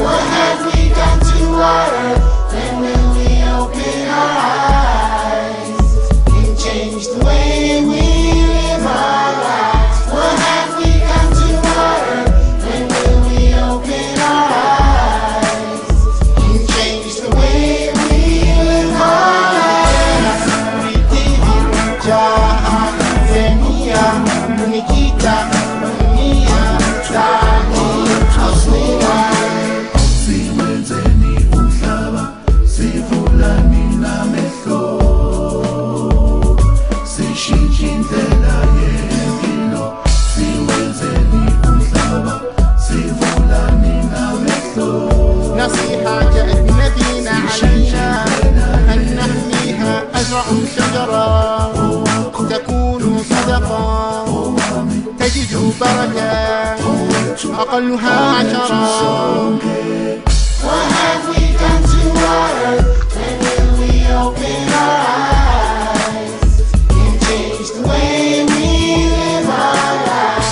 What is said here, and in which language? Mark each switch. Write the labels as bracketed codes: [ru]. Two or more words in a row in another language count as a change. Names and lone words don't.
[en] What have we done to our earth? When will we open our eyes and change the way we live our lives? What have we done to our earth? When will we open our eyes and change the way we live our lives? [zu] Siwenzeni umhlaba, sivulani namehlo, sishintshe indlela yempilo. Siwenzeni umhlaba, sivulani namehlo. [ar] نصيحة جاءتنا علينا أن نحميها. أزرع شجرة تكون صدقة تجد بركة أقلها 10. [en] What have we done to our earth? When will we open our eyes and change the way we live our lives?